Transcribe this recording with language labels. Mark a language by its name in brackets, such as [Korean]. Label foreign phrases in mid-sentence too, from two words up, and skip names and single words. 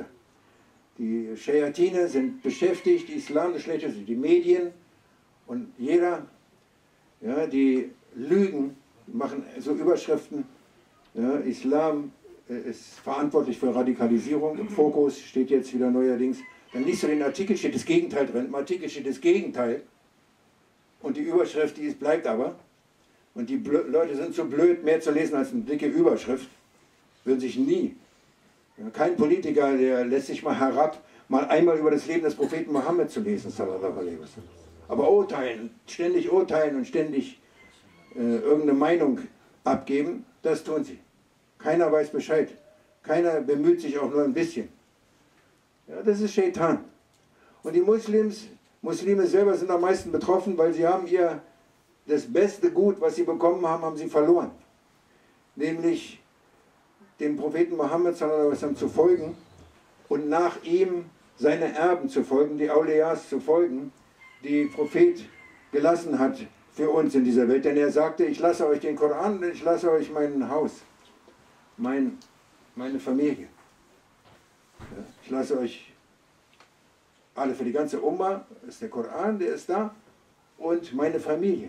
[German] Die Schayatine sind beschäftigt, Islam das Schlechteste, die Medien und jeder, ja, die lügen, machen so Überschriften, ja, Islam ist verantwortlich für Radikalisierung, im Fokus steht jetzt wieder neuerdings, dann liest du den Artikel, steht das Gegenteil drin, im Artikel steht das Gegenteil und die Überschrift, bleibt aber, und die Leute sind so blöd, mehr zu lesen als eine dicke Überschrift, würden sich nie. Kein Politiker, der lässt sich mal herab, mal einmal über das Leben des Propheten Mohammed zu lesen, [Arabic] صلى الله عليه وسلم. [German] Aber ständig urteilen und ständig irgendeine Meinung abgeben, das tun sie. Keiner weiß Bescheid. Keiner bemüht sich auch nur ein bisschen. Ja, das ist Shaitan. Und die Muslime selber sind am meisten betroffen, weil sie haben das beste Gut, was sie bekommen haben, haben sie verloren. Nämlich dem Propheten Mohammed [Arabic] صلى الله عليه وسلم [German] zu folgen und nach ihm seine Erben zu folgen, die Auliyas zu folgen, die Prophet gelassen hat für uns in dieser Welt, denn er sagte, ich lasse euch den Koran, ich lasse euch mein Haus, meine Familie. Ja, ich lasse euch alle, für die ganze Umma ist der Koran, der ist da, und meine Familie.